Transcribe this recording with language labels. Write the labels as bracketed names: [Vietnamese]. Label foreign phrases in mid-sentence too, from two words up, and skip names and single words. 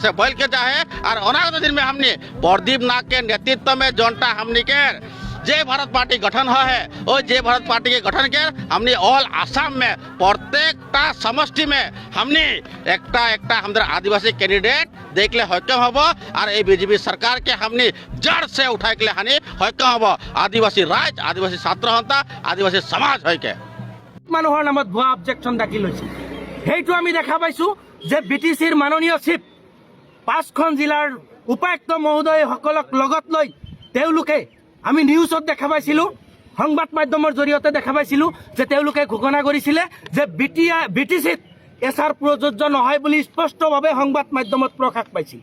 [Sadri] से बोल के जाए और अनागत दिन में हमने प्रदीप नाग के नेतृत्व में जोनटा हमने के जय भारत पार्टी गठन है और जय भारत पार्टी के गठन के हमने ऑल आसाम में प्रत्येक समष्टि में हमने एकटा हमारे आदिवासी कैंडिडेट देख ले हक्कम हब और ये बीजेपी सरकार के हमने जड़ से उठाए के हानि हक्कम हब आदिवासी राज आदिवासी छात्र सन्था आदिवासी समाज है [Assamese] মানুহৰ নামত ভুৱা অবজেকশন দাখিল হৈছে সেইটো আমি দেখা পাইছো যে বিটিচিৰ মাননীয় চিফ 5খন জিলাৰ উপায়ুক্ত মহোদয়সকলক লগত লৈ তেওঁলোকে আমি নিউজত দেখা পাইছিলো সংবাদ মাধ্যমৰ জৰিয়তে দেখা পাইছিলো যে তেওঁলোকে ঘোষণা কৰিছিলে যে বিটিচিত এছআৰ প্ৰযোজ্য নহয় বুলি স্পষ্টভাৱে সংবাদ মাধ্যমত প্ৰকাশ পাইছিল।